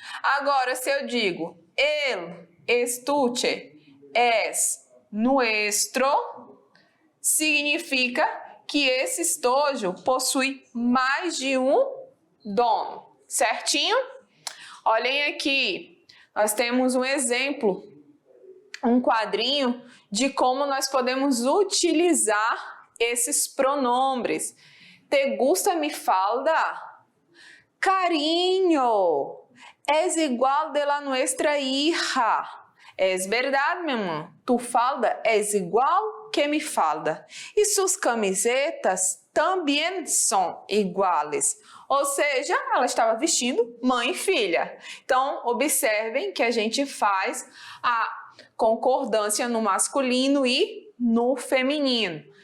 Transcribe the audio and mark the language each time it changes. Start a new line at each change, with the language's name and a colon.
Portuguese: Agora, se eu digo,
Spanish: el estuche es nuestro,
Portuguese: significa que esse estojo possui mais de um dono, certinho? Olhem aqui, nós temos um exemplo, um quadrinho de como nós podemos utilizar esses pronombres.
Spanish: ¿Te gusta mi falda? Cariño, es igual de la nuestra hija. Es verdad, mi amor, tu falda es igual que mi falda.
Portuguese: E suas camisetas também são iguais. Ou seja, ela estava vestindo mãe e filha. Então, observem que a gente faz a concordância no masculino e no feminino.